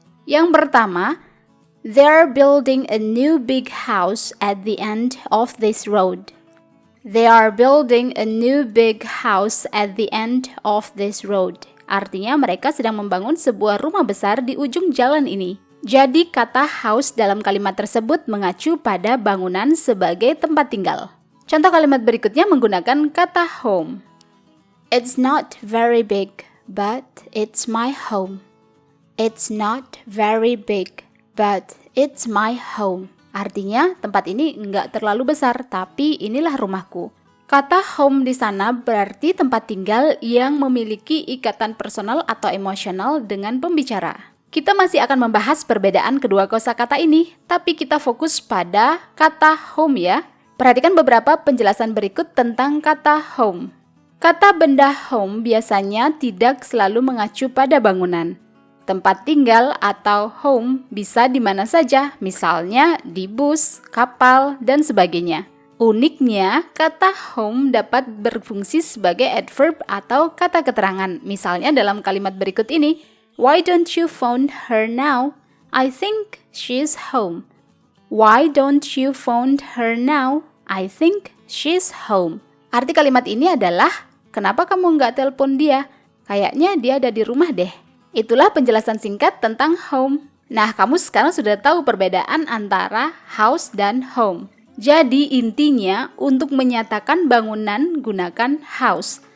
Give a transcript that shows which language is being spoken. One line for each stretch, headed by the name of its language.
Indonesian: Yang pertama,
English: they're building a new big house at the end of this road. They are building a new big house at the end of this road.
Indonesian: Artinya mereka sedang membangun sebuah rumah besar di ujung jalan ini. Jadi kata house dalam kalimat tersebut mengacu pada bangunan sebagai tempat tinggal. Contoh kalimat berikutnya menggunakan kata home.
English: It's not very big, but it's my home. It's not very big, but it's my home.
Indonesian: Artinya, tempat ini nggak terlalu besar, tapi inilah rumahku. Kata home di sana berarti tempat tinggal yang memiliki ikatan personal atau emosional dengan pembicara. Kita masih akan membahas perbedaan kedua kosakata ini, tapi kita fokus pada kata home ya. Perhatikan beberapa penjelasan berikut tentang kata home. Kata benda home biasanya tidak selalu mengacu pada bangunan. Tempat tinggal atau home bisa di mana saja, misalnya di bus, kapal, dan sebagainya. Uniknya, kata home dapat berfungsi sebagai adverb atau kata keterangan. Misalnya dalam kalimat berikut ini,
English: why don't you phone her now? I think she's home. Why don't you phone her now? I think she's home.
Indonesian: Arti kalimat ini adalah, kenapa kamu nggak telepon dia? Kayaknya dia ada di rumah deh. Itulah penjelasan singkat tentang home. Nah, kamu sekarang sudah tahu perbedaan antara house dan home. Jadi intinya untuk menyatakan bangunan gunakan house.